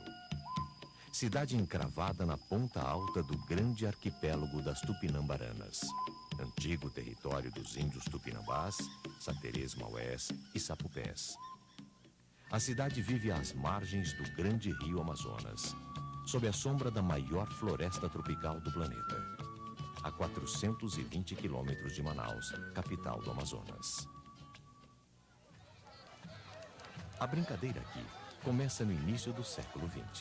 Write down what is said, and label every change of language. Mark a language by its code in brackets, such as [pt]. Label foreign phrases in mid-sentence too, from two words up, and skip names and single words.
[pt] Cidade encravada na ponta alta do grande arquipélago das Tupinambaranas, antigo território dos índios tupinambás, saterês maués e sapupés. A cidade vive às margens do grande rio Amazonas, sob a sombra da maior floresta tropical do planeta, a 420 quilômetros de Manaus, capital do Amazonas. A brincadeira aqui começa no início do século XX.